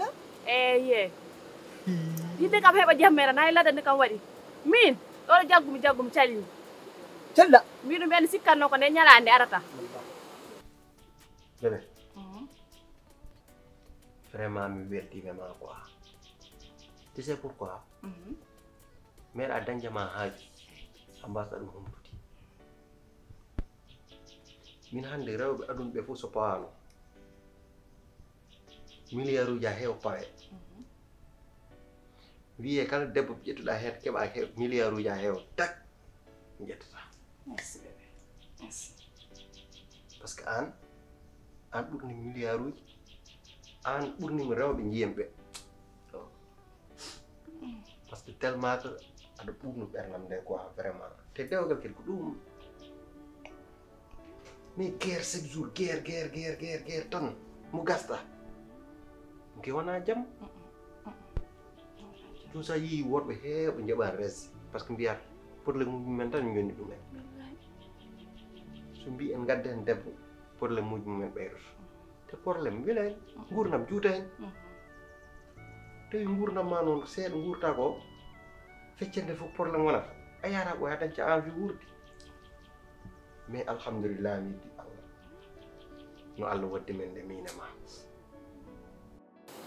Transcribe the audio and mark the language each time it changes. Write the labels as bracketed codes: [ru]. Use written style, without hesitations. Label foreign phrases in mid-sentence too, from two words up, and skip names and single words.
[ff] eyye yidde kam heɓa jammere tan hay ladande kam waɗi min ɗo jaggumi calimi celɗa mbiɗum ɓe andi sikkanno ko nde ñalade arata [fr] bébé vraiment [ff] mi weltima ma [fr] quoi tu sais pourquoi [ff] meeɗa dañjama haaji a mbasɗa ɗum humtude min hannde rewɓe aduna ɓe fof so pawano milliard uji a heew pawe wiye kala debbo ƴettuɗa heen keɓa milliard uji a heew tak jettata [fr] merci bébé merci par ce que [ff] an ɓurni milliard uji an ɓurnimi rewɓe jiyam ɓe [fr] par ce que tellement que [ff] aɗa ɓurno ɓernam nde [fr] quoi vraiment [ff] te dewgal kel ko ɗum [fr] mais guerre chaque jour guerre [ff] tan mo gasta ke wona jaam ɗum sa yii woɗɓe heewɓe njaɓa res par ce que mbiyata probléme mumen tan jonni ɗumen so mbi en gadda hen debbo probléme muji mumen ɓeydoto te probléme wila hen gurdam juuta hen tawi gurdam ma noon seeɗa gurta ko feccende fof probléme wonata a yara ɓoya dañca envie wurde mais alhamdulillah mi yiddi allah no allah waddi men nde minema